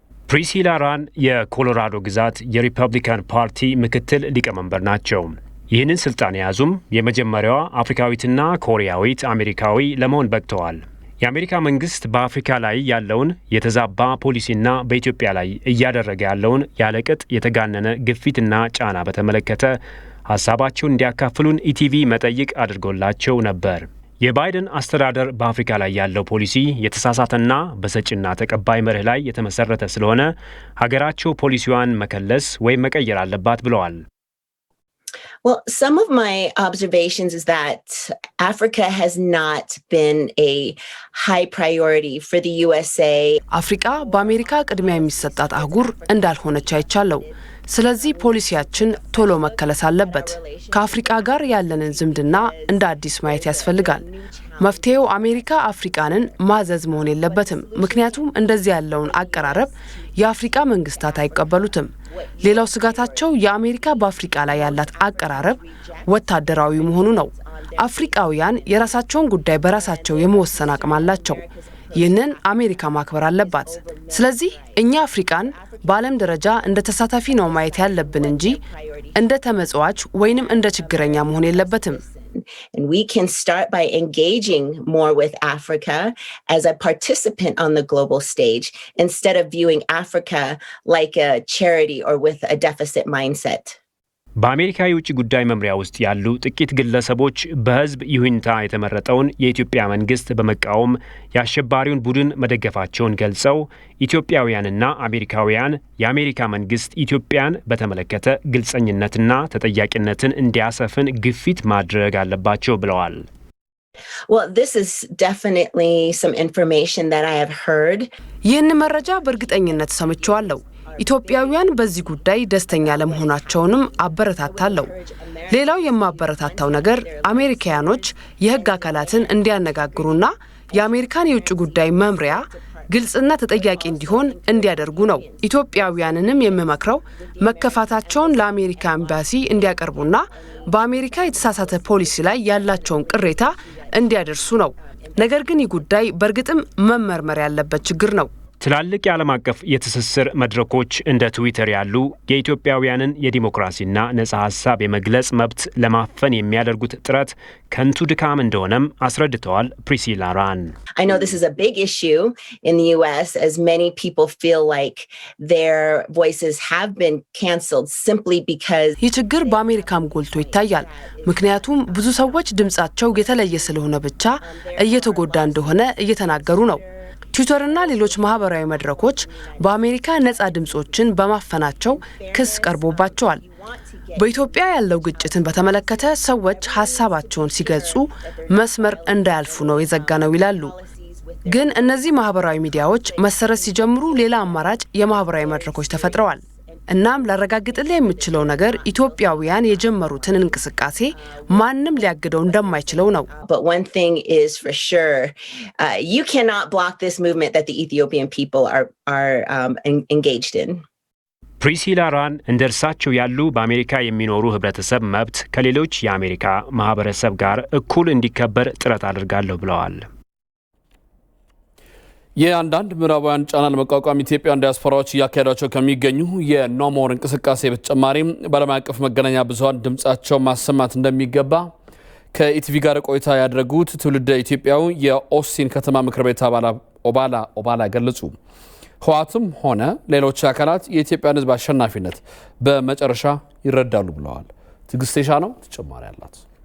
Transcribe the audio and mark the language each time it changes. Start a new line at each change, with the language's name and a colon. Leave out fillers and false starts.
Amharic: ፕሪስላ ራን የኮሎራዶ ግዛት የሪፐብሊካን ፓርቲ ምክትል ሊቀመንበር ናቸው። ይህንን ስልጣን የያዙም የመጀመሪያዋ አፍሪካዊትና ኮሪያዊት አሜሪካዊ ለመሆን በቅተዋል። የአሜሪካ መንግስት በአፍሪካ ላይ ያለውን የተዛባ ፖሊሲና በኢትዮጵያ ላይ እያደረገ ያለውን ያለቅጥ የተጋነነ ግፊትና ጫና በተመለከተ ሀሳባቸውን እንዲያካፍሉን ኢቲቪ መጠይቅ አድርጎላቸው ነበር። የባይደን አስተዳደር በአፍሪካ ላይ ያለው ፖሊሲ የተሳሳተና በሰጭና ተቀባይ መርህ ላይ የተመሰረተ ስለሆነ ሀገራቸው ፖሊሲዋን መከለስ ወይም መቀየር አለባት ብለዋል።
English: Well, some of my observations is that Africa has not been a high priority for the USA.
Amharic: አፍሪካ በአሜሪካ ቅድሚያ የሚሰጣት አህጉር እንዳልሆነች አይቻለው። ስለዚህ ፖሊሲያችን ቶሎ መከለስ አለበት። ከአፍሪካ ጋር ያለንን ዝምድና እንደ አዲስ ማየት ያስፈልጋል። መፍትሄው አሜሪካ አፍሪካንን ማዘዝ መሆን የለበትም። ምክንያቱም እንደዚህ ያለውን አቀራረብ የአፍሪካ መንግስታት አይቀበሉትም። ሌላው ስጋታቸው የአሜሪካ በአፍሪካ ላይ ያላት አቀራረብ ወታደራዊ መሆኑ ነው። አፍሪካውያን የራሳቸውን ጉዳይ በራሳቸው የመወሰን አቅም አላቸው። ይህንን አሜሪካ ማክበር አለባት። ስለዚህ እኛ አፍሪካን በዓለም ደረጃ እንደ ተሳታፊ ነው ማየት ያለብን እንጂ እንደ ተመጽዋች ወይንም እንደ ችግረኛ መሆን የለበትም።
English: And we can start by engaging more with Africa as a participant on the global stage instead of viewing Africa like a charity or with a deficit mindset.
Amharic: በአሜሪካ የውጭ ጉዳይ መምሪያ ውስጥ ያሉ ጥቂት ግለሰቦች በህዝብ ይሁንታ የተመረጠውን የኢትዮጵያ መንግስት በመቃወም የአሸባሪውን ቡድን መደገፋቸውን ገልጸው ኢትዮጵያውያንና አሜሪካውያን የአሜሪካ መንግስት ኢትዮጵያን በተመለከተ ግልጸኝነትና ተጠያቂነትን እንዲያሰፍን ግፊት ማድረግ አለባቸው ብለዋል።
English: Well, this is definitely some information that I have heard.
Amharic: ይህን መረጃ በእርግጠኝነት ሰምቼዋለሁ። ኢትዮጵያውያን በዚህ ጉዳይ ደስተኛ ለመሆናቸውንም አበረታታለሁ። ሌላው የማበረታታው ነገር አሜሪካኖች የህግ አካላትን እንዲያነጋግሩና የአሜሪካን የውጭ ጉዳይ መምሪያ ግልጽና ተጠያቂ እንዲሆን እንዲያደርጉ ነው። ኢትዮጵያውያንንም የምመክረው መከፋታቸውን ለአሜሪካ ኤምባሲ እንዲያቀርቡና በአሜሪካ የተሳሳተ ፖሊሲ ላይ ያላቸውን ቅሬታ እንዲያደርሱ ነው። ነገር ግን ይህ ጉዳይ በእርግጥም መመርመር ያለበት ችግር ነው። ትላልቅ የዓለም አቀፍ የትስስር መድረኮች እንደ ትዊተር ያሉ የኢትዮጵያውያንን የዲሞክራሲና ነጻ ሀሳብ የመግለጽ መብት ለማፈን የሚያደርጉት ጥረት ከንቱ ድካም እንደሆነም አስረድተዋል ፕሪሲላ ራን።
English: I know this is a big issue in the US as many people feel like their voices have been canceled simply because
Amharic: ይህ ችግር በአሜሪካም ጎልቶ ይታያል። ምክንያቱም ብዙ ሰዎች ድምጻቸው የተለየ ስለሆነ ብቻ እየተጎዳ እንደሆነ እየተናገሩ ነው። ትዊተርና ሌሎች ማህበራዊ መድረኮች በአሜሪካ ነጻ ድምጾችን በማፈናቸው ክስ ቀርቦባቸዋል። በኢትዮጵያ ያለው ግጭትን በተመለከተ ሰዎች ሀሳባቸውን ሲገልጹ መስመር እንዳያልፉ ነው የዘጋነው ይላሉ። ግን እነዚህ ማህበራዊ ሚዲያዎች መሰረት ሲጀምሩ ሌላ አማራጭ የማህበራዊ መድረኮች ተፈጥረዋል። እናም ላረጋግጥልህ የምችለው ነገር ኢትዮጵያውያን የጀመሩትን እንቅስቃሴ ማንም ሊያግደው እንደማይችለው ነው።
English: But one thing is for sure, you cannot block this movement that the Ethiopian people are engaged in.
Amharic: ፕሪሲላ ራን እንደ እርሳቸው ያሉ በአሜሪካ የሚኖሩ ህብረተሰብ መብት ከሌሎች የአሜሪካ ማህበረሰብ ጋር እኩል እንዲከበር ጥረት አድርጋለሁ ብለዋል። የአንዳንድ ምዕራባውያን ጫና ለመቋቋም ኢትዮጵያውያን ዲያስፖራዎች እያካሄዷቸው ከሚገኙ የኖሞር እንቅስቃሴ በተጨማሪም በዓለም አቀፍ መገናኛ ብዙኃን ድምጻቸው ማሰማት እንደሚገባ ከኢቲቪ ጋር ቆይታ ያደረጉት ትውልደ ኢትዮጵያዊ የኦስቲን ከተማ ምክር ቤት አባል ኦባላ ገለጹ። ህወሓትም ሆነ ሌሎች አካላት የኢትዮጵያን ህዝብ አሸናፊነት በመጨረሻ ይረዳሉ ብለዋል። ትግስቴሻ ነው ተጨማሪ አላት።